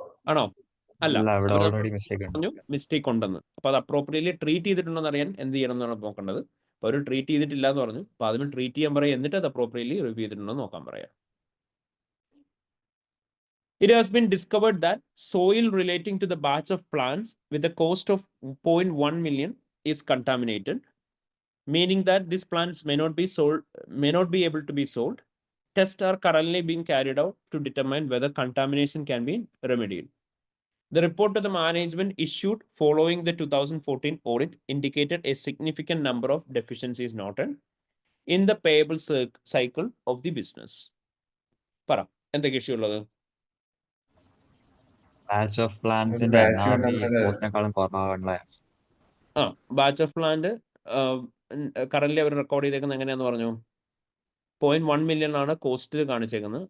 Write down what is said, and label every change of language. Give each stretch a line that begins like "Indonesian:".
Malayalam: ആണോ? അല്ല, പറഞ്ഞു മിസ്റ്റേക്ക് ഉണ്ടെന്ന്. അപ്പൊ അത് അപ്രോപ്രിയറ്റ്ലി ട്രീറ്റ് ചെയ്തിട്ടുണ്ടോ എന്ന് അറിയാൻ എന്ത് ചെയ്യണം എന്നാണ് നോക്കേണ്ടത്. അപ്പോൾ അവർ ട്രീറ്റ് ചെയ്തിട്ടില്ല എന്ന് പറഞ്ഞു. അപ്പോൾ അതിന് ട്രീറ്റ് ചെയ്യാൻ പറയാം, എന്നിട്ട് അത് അപ്രോപ്രിയറ്റ്ലി റിവ്യൂ ചെയ്തിട്ടുണ്ടോ നോക്കാൻ പറയാം.
English: It has been discovered that soil relating to the batch of plants with a cost of 0.1 million is contaminated, meaning that these plants may not be able to be sold. Tests are currently being carried out to determine whether contamination can be remedied. The report to the management issued following the 2014 audit indicated a significant number of deficiencies noted in the payable cycle of the business.
Malayalam: Para, എന്തൊക്കെ issue ഉള്ളത്? Batch of പ്ലാന്റ്സിന്റെ കോസ്റ്റിനെക്കാളും കുറവാണല്ലേ? Batch of plant current our record ചെയ്തേക്കുന്നത് എങ്ങനെയാന്ന് പറഞ്ഞു, 0.1 million ആണ് കോസ്റ്റിൽ കാണിച്ചേക്കുന്നത്.